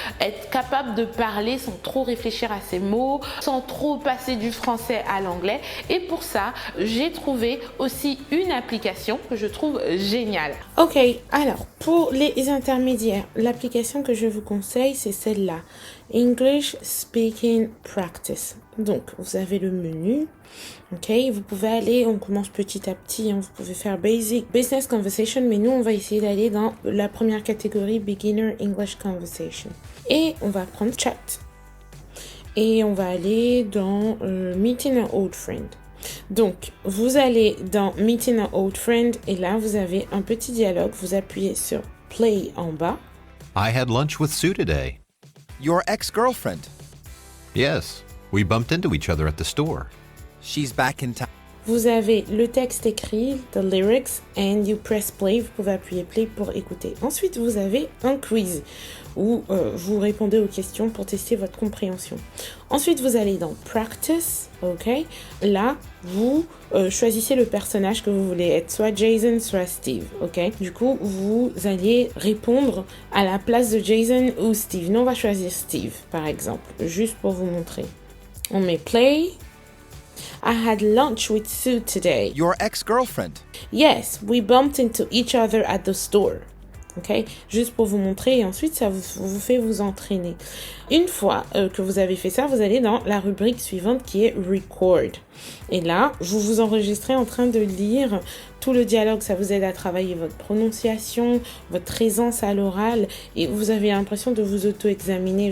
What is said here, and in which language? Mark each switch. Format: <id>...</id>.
<fr>Être capable de parler sans trop réfléchir à ses mots, sans trop passer du français à l'anglais. Et pour ça, j'ai trouvé aussi une application que je trouve géniale. Ok, alors pour les intermédiaires, l'application que je vous conseille, c'est celle-là.</fr> <en>English Speaking Practice.</en> <fr>Donc, vous avez le menu. Ok, vous pouvez aller, on commence petit à petit, hein, vous pouvez faire Basic Business Conversation, mais nous, on va essayer d'aller dans la première catégorie, Beginner English Conversation. Et on va prendre Chat. Et on va aller dans Meeting an Old Friend. Donc, vous allez dans Meeting an Old Friend, et là, vous avez un petit dialogue, vous appuyez sur Play en bas.</fr> <en>I had lunch with Sue today. Your ex-girlfriend. Yes, we bumped into each other at the store. She's back in town.</en> <fr>Vous avez le texte écrit,</fr> <en>the lyrics, and you press play.</en> <fr>Vous pouvez appuyer play pour écouter. Ensuite, vous avez un quiz où vous répondez aux questions pour tester votre compréhension. Ensuite, vous allez dans practice, ok. Là, vous choisissez le personnage que vous voulez être, soit Jason, soit Steve, ok. Du coup, vous allez répondre à la place de Jason ou Steve. Nous, on va choisir Steve, par exemple, juste pour vous montrer. On met play.</fr> <en>I had lunch with Sue today. Your ex-girlfriend. Yes, we bumped into each other at the store.</en> <fr>Ok, juste pour vous montrer et ensuite ça vous fait vous entraîner. Une fois que vous avez fait ça, vous allez dans la rubrique suivante qui est Record. Et là, vous vous enregistrez en train de lire tout le dialogue. Ça vous aide à travailler votre prononciation, votre aisance à l'oral et vous avez l'impression de vous auto-examiner.</fr>